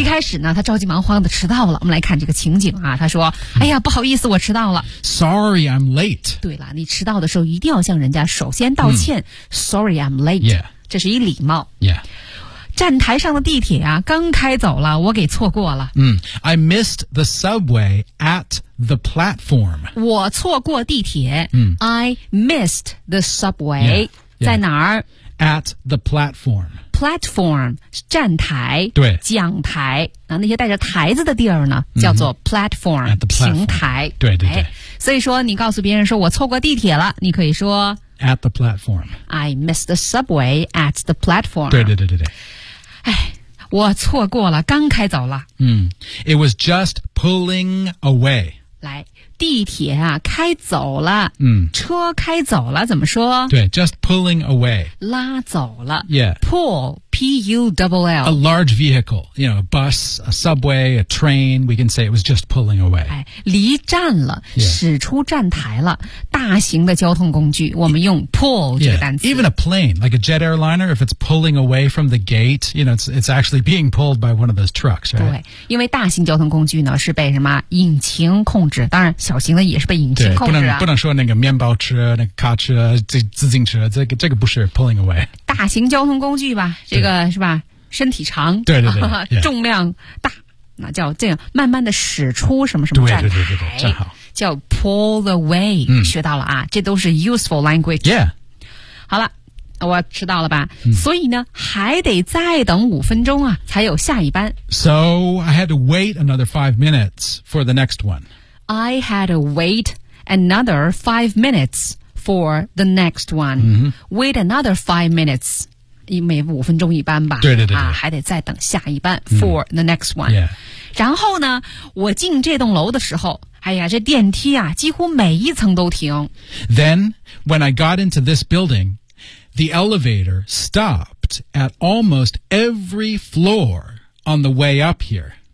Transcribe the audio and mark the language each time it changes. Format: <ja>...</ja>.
<zh>一开始呢他着急忙慌的迟到了我们来看这个情景啊他说、嗯、哎呀不好意思我迟到了</zh> <en>Sorry I'm late</en> <zh>对了你迟到的时候一定要向人家首先道歉、嗯、</zh> <en>Sorry I'm late、 yeah.</en> <zh>这是一礼貌、</zh> <en>yeah.</en> <zh>站台上的地铁啊刚开走了我给错过了、</zh> <en>嗯、I missed the subway at the platform</en> <zh>我错过地铁、嗯、</zh> <en>I missed the subway yeah, yeah.</en> <zh>在哪儿</zh> <en>at the platform</en> <zh>platform 站台对讲台那些带着台子的地儿呢叫做 platform,、</zh> <en>mm-hmm. at the platform</en> <zh>平台对对对、哎、所以说你告诉别人说我错过地铁了你可以说</zh> <en>at the platform I missed the subway at the platform</en> <zh>对对对对对我错过了刚开走了、</zh> <en>mm. It was just pulling away</en> <zh>来地铁啊开走了、</zh> <en>mm.</en> <zh>车开走了怎么说</zh> <en>对 just pulling away</en> <zh>拉走了</zh> <en>yeah pull P-U-L-L a large vehicle you know a bus a subway a train we can say it was just pulling away</en> <zh>离站了、</zh> <en>yeah.</en> <zh>驶出站台了大型的交通工具我们用 pull 这个单词</zh> <en>yeah. even a plane like a jet airliner if it's pulling away from the gate you know it's actually being pulled by one of those trucks、right?</en> <zh>对因为大型交通工具呢是被什么引擎控制当然小型的也是被引擎控制、啊、不能说那个面包车那个卡车自行车这个不是 pulling away 大型交通工具吧这个是吧身体长对对对、yeah. 重量大那叫这样慢慢的驶出什么什么站台对对对对对正好叫 pull away、嗯、学到了啊这都是 useful language</zh> <en>yeah</en> <zh>好了我迟到了吧、嗯、所以呢还得再等五分钟啊才有下一班</zh> <en>So I had to wait another 5 minutes for the next one I had to wait another 5 minutes for the next one、 mm-hmm. Wait another 5 minutes</en> <zh>每五分钟一班吧对对 对, 对、啊、还得再等下一班、嗯、</zh> <en>for the next one、 yeah.</en> <zh>然后呢我进这栋楼的时候哎呀这电梯啊几乎每一层都停</zh> <en>Then when I got into this building the elevator stopped shots at almost every floor on the way up here.</en>